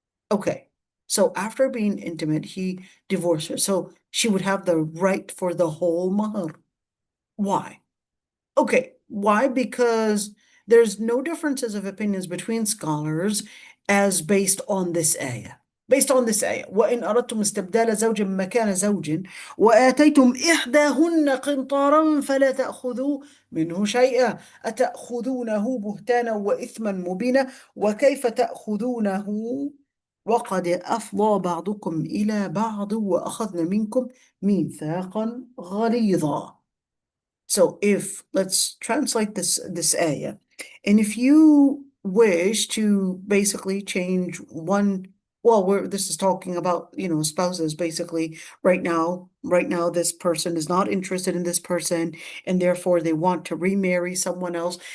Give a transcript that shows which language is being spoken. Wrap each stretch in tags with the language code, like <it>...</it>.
<en>Okay, so after being intimate, he divorced her. So she would have the right for the whole mahr. Why? Okay, why? Because there's no differences of opinions between scholars as based on this ayah. Based on this ayah,</en> <ar>وإن أردتم استبدال زوج مكان زوج وآتيتم إحداهن قنطارا فلا تأخذوا منه شيئا أتأخذونه بهتانا وإثما مبينا وكيف تأخذونه وقد أفضى بعضكم إلى بعض وأخذن منكم ميثاقا غليظا.</ar> <en>So let's translate this ayah, and if you wish to basically change one, well, this is talking about, spouses basically right now. Right now, this person is not interested in this person, and therefore they want to remarry someone else.</en>